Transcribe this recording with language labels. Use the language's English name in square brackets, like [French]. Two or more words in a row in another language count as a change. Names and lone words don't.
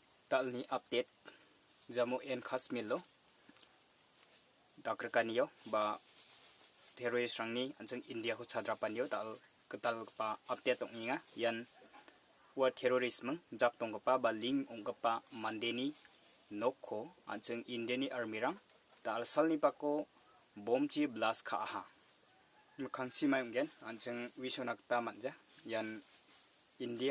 [Garo] talni update Jammu and Kashmir lo dakrkaniyo ba terrorist rangni anjing India ko chadrapanyo tal ketal pa update tonginga yan wa terrorism jak tongpa ba ling ongpa mandeni nokko anjing Indiani army rang tal salni pako bomchi blast kha ha mkhangsi maimgen anjing wisonakta manja yan India